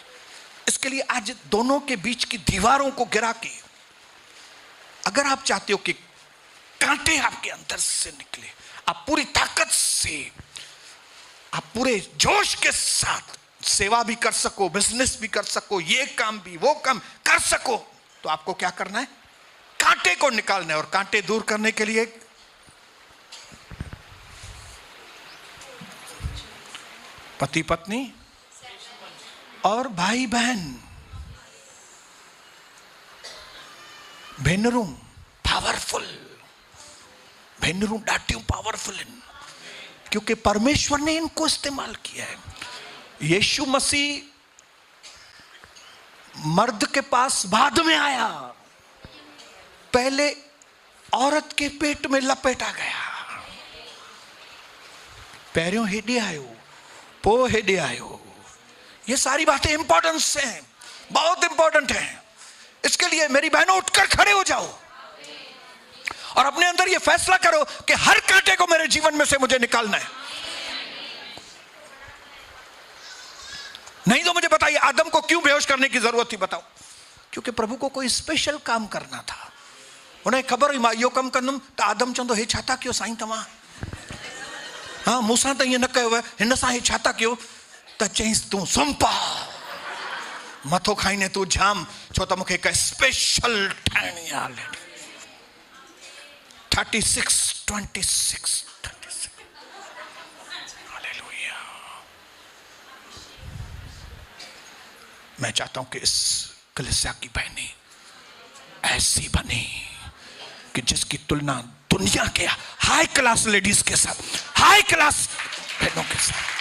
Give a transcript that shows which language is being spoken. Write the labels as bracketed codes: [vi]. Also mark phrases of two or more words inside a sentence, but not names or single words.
[hi] इसके लिए आज दोनों के बीच की दीवारों को गिरा के, अगर आप चाहते हो कि कांटे आपके अंदर से निकले, आप पूरी ताकत से, आप पूरे जोश के साथ सेवा भी कर सको, बिजनेस भी कर सको, ये काम भी वो काम कर सको, तो आपको क्या करना है? कांटे को निकालना है। और कांटे दूर करने के लिए पति पत्नी और भाई बहन, [sd] भेनरूं पावरफुल, भेनरूं ॾाढियूं पावरफुल आहिनि, [hi] क्योंकि परमेश्वर ने इनको इस्तेमाल किया है। यीशु मसीह मर्द के पास बाद में आया, पहले औरत के पेट में लपेटा गया, पैरों [sd] हेॾे आयो, पो हेॾे आयो। [hi] ये सारी बातें इंपॉर्टेंस हैं, बहुत इंपॉर्टेंट हैं। इसके लिए मेरी बहनों उठकर खड़े हो जाओ और अपने अंदर ये फैसला करो कि हर कांटे को मेरे जीवन में से मुझे निकालना है। नहीं तो मुझे बताइए आदम को क्यों बेहोश करने की जरूरत थी? बताओ। क्योंकि प्रभु को कोई स्पेशल काम करना था। उन्हें खबर हुई [sd] मां इहो कम कंदुमि त आदम चवंदो हे छा था कयो साईं तव्हां? हाँ मूंसां त ईअं न कयो, हिन सां हे छा था कयो? त चईंसि तूं सुम्ह पा, मथो खाईंदे तूं जाम, छो त मूंखे हिकु स्पेशल ठाहिणी आहे। [hi] 36:26 हालेलुया। मैं चाहता हूं कि इस कलीसिया की बहनें ऐसी बने कि जिसकी तुलना दुनिया के [en] high class ladies [hi] के साथ, [en] high class [hi] बहनों के साथ।